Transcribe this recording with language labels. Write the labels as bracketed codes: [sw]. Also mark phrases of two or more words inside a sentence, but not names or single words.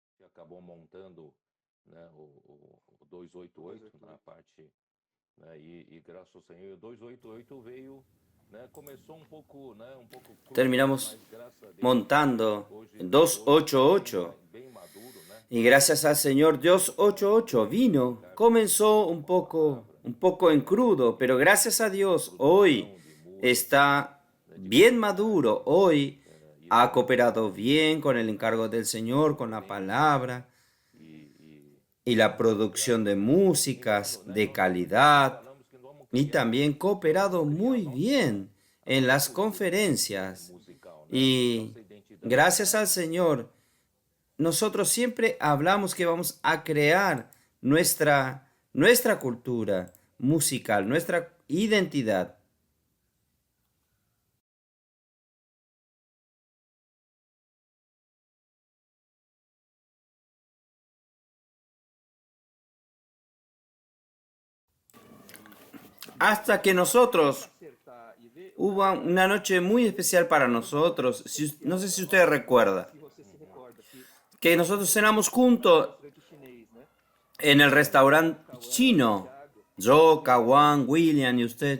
[pt] acabou montando, né, o 288 na parte, né, graças ao Senhor, o 288 veio, né, começou um pouco cru, né, [es] Terminamos [pt] mas graças a Deus, [es] montando [pt] hoje está [es] 288. [pt] bem maduro, né, [es] Y gracias al Señor, Dios 88 vino. Comenzó un poco en crudo, pero gracias a Dios hoy [pt] produção de música, [es] está [pt] né, de [es] bien [pt] qualidade, [es] maduro. Hoy [pt] isso [es] ha cooperado bien con el encargo del Señor, con la [pt] excelente, né, [es] palabra [pt] e, e, [es] y la [pt] e [es] producción [pt] graças [es] de [pt] a Deus, [es] músicas [pt] né, [es] de [pt] nós sempre [es] calidad [pt] falamos que [es] y también cooperado muy bien [pt] a [es] en [pt] nossa [es] las [pt] cultura [es] conferencias. [pt] musical, né, [es] Y [pt] nossa identidade, [es] gracias al Señor, nosotros siempre hablamos que vamos a crear nuestra cultura musical, nuestra identidad. Hasta que nosotros, hubo una noche muy especial para nosotros, no sé si usted recuerda, que nosotros cenamos juntos en el restaurante chino, yo, Kawan, William y usted.